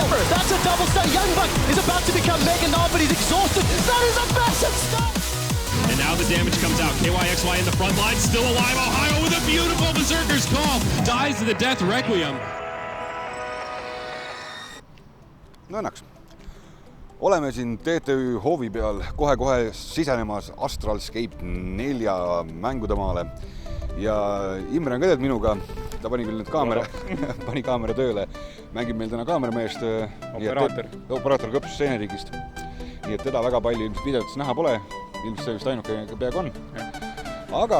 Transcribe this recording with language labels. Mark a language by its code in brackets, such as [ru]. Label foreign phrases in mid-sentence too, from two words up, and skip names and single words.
[en] That's a double stun. Young Buck is about to become Mega Knob, but he's exhausted. That is a massive stun. And now the damage comes out. KYXY in the front line, still alive. Ohio with a beautiful Berserker's Call. Dies to the death Requiem. [et] No õnneks. Oleme siin TTÜ hoovi peal kohe-kohe sisenemas Astralscape 4 mängudemaale ja Imre on ka tead minuga, ta pani küll nüüd kaamera, pani kaamera tööle, mängib meil täna kaamerameest, operaator Kõpsus Seeneriigist, nii et teda väga palju ilmselt videotes näha pole, ilmselt see just ainuke peaaegu on, aga